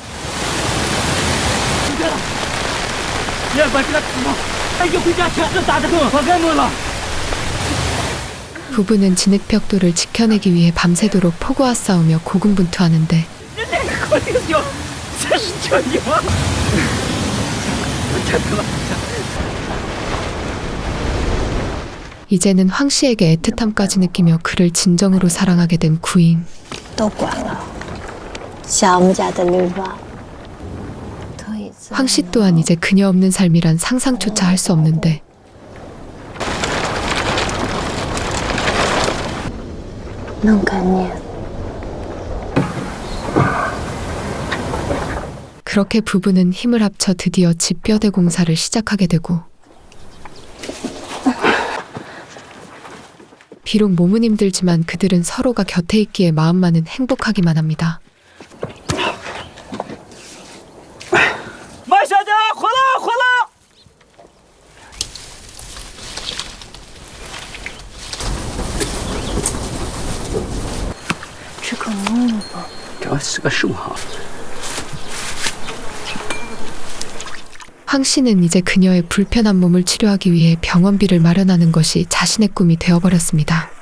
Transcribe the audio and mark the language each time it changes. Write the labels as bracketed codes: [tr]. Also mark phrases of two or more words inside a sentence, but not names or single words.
[ko] 부부는 진흙벽돌을 지켜내기 위해 밤새도록 폭우와 싸우며 고군분투하는데 이제는 황 씨에게 애틋함까지 느끼며 그를 진정으로 사랑하게 된 구잉. [zh] 都管了，像我们家的女娃。 [ko] 황 씨 또한 이제 그녀 없는 삶이란 상상조차 할 수 없는데 그렇게 부부는 힘을 합쳐 드디어 집 뼈대 공사를 시작하게 되고 비록 몸은 힘들지만 그들은 서로가 곁에 있기에 마음만은 행복하기만 합니다. [zh] 马小姐，回来，回来！这个弄吧，这是个手哈。 [ko] 황 씨는 이제 그녀의 불편한 몸을 치료하기 위해 병원비를 마련하는 것이 자신의 꿈이 되어버렸습니다.